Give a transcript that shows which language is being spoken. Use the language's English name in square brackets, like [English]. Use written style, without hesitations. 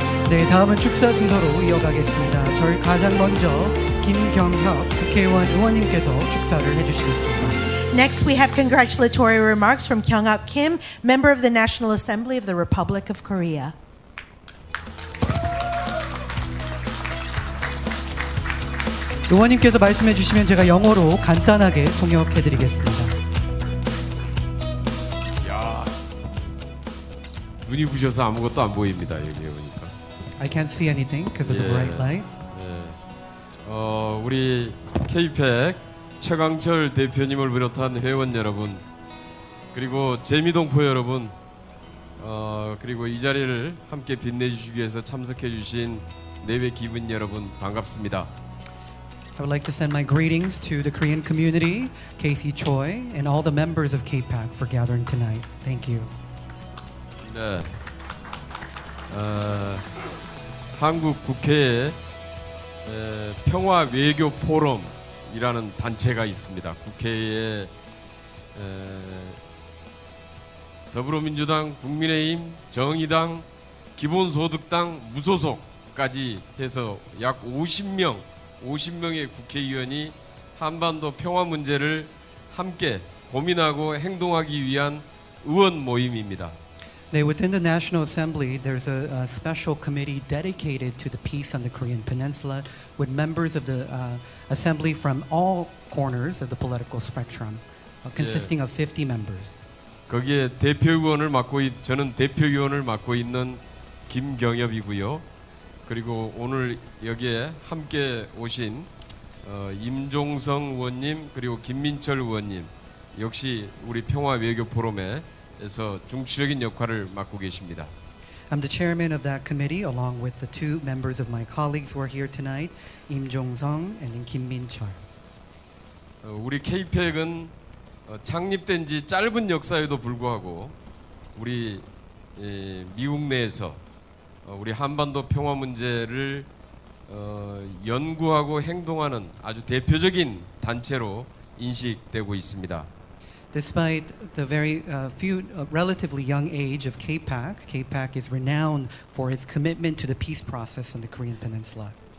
[Korean] 네, 다음은 축사 순서로 이어가겠습니다. 저희 가장 먼저 김경협 국회의원 의원님께서 축사를 해주시겠습니다. [English] Next, we have congratulatory remarks from Kyunghyup Kim, member of the National Assembly of the Republic of Korea. [Korean] 의원님께서 말씀해 주시면 제가 영어로 간단하게 통역해 드리겠습니다. 야, 눈이 부셔서 아무것도 안 보입니다. 여기 오니까. [English] I can't see anything because of the bright light. [Korean] 우리 KPEC 최강철 대표님을 비롯한 회원 여러분, 그리고 재미동포 여러분, 그리고 이 자리를 함께 빛내주시기 위해서 참석해 주신 내외 기분 여러분 반갑습니다. [English] I would like to send my greetings to the Korean community, Casey Choi, and all the members of KPAC for gathering tonight. Thank you. [Korean] 네. 한국 국회에 평화 외교 포럼이라는 단체가 있습니다. 국회에 더불어민주당, 국민의힘, 정의당, 기본소득당, 무소속까지 해서 약 50명의 국회의원이 한반도 평화 문제를 함께 고민하고 행동하기 위한 의원 모임입니다. [English] 네, within the National Assembly, there's a special committee dedicated to the peace on the Korean Peninsula with members of the Assembly from all corners of the political spectrum, consisting of 50 members. [Korean] 거기에 저는 대표위원을 맡고 있는 김경협이고요. 그리고 오늘 여기에 함께 오신 임종성 의원님 그리고 김민철 의원님 역시 우리 평화 외교 포럼에서 중추적인 역할을 맡고 계십니다. [English] I'm the chairman of that committee along with the two members of my colleagues who are here tonight, Im Jong-sung and Kim Min-chul. [Korean] 우리 KPEC은 창립된 지 짧은 역사에도 불구하고 우리 미국 내에서 우리 한반도 평화 문제를 연구하고 행동하는 아주 대표적인 단체로 인식되고 있습니다. [English] Despite the very relatively young age of KPAC, KPAC is renowned for its commitment to the peace process on the Korean Peninsula.